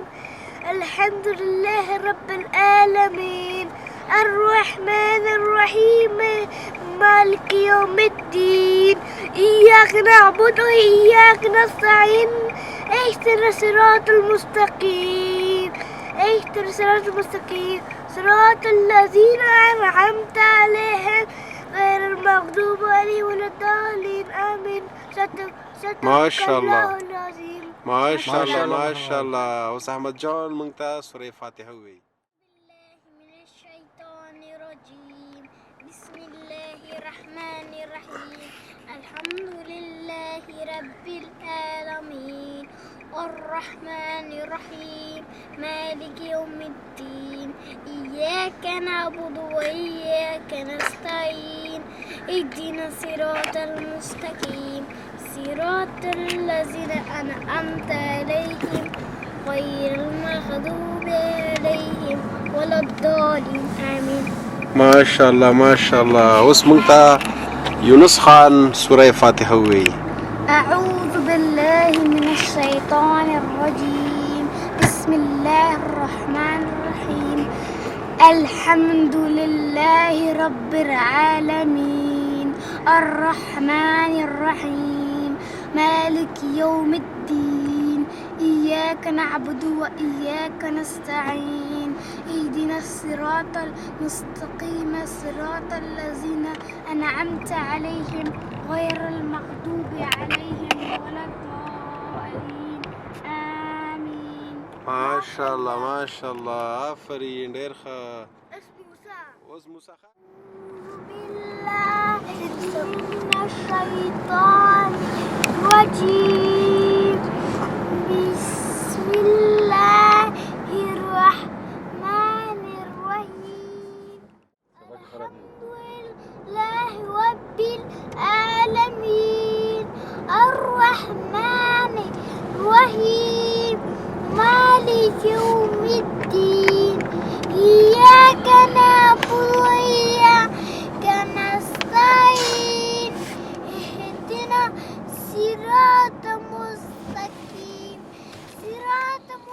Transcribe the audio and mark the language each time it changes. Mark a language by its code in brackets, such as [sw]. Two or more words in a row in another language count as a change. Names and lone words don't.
[ar] الحمد لله رب العالمين الرحمن الرحيم مالك يوم الدين إياك نعبد وإياك نستعين اهدنا الصراط المستقيم صراط الذين أنعمت عليهم غير المغضوب عليهم ولا الضالين آمين. ما شاء الله. العظيم. ما شاء الله ما شاء الله. [ps] اوس احمد جان مونږ ته سورې فاتحه ووایي. [ar] بالله من الشيطان الرجيم. بسم الله الرحمن الرحيم. الحمد لله رب العالمين الرحمن الرحيم مالك يوم الدين إياك نعبد وإياك نستعين اهدنا الصراط المستقيم صراط الذين أنعمت عليهم غير المغضوب عليهم ولا الضالين آمين. ما شاء الله ما شاء الله. [ps] اوس مونږ ته یونس خان سورې فاتحه ووایي. [ar] أعوذ بالله من الشيطان الرجيم. بسم الله الرحمن الرحيم. الحمد لله رب العالمين الرحمن الرحيم مالك يوم الدين إياك نعبد وإياك نستعين اهدنا الصراط المستقيم صراط الذين أنعمت عليهم غير المغضوب عليهم ولا الضالين آمين. ما شاء الله ما شاء الله. [ps] آفرین ډېر ښه. اوس موسی خان. [ar] بالله من الشيطان الرجيم. بسم الله الرحمن الرحيم. الحمد لله رب العالمين الرحمن الرحيم مالك يوم الدين إياك نعبد وإياك نستعين اهدنا صراط مستقيم صراط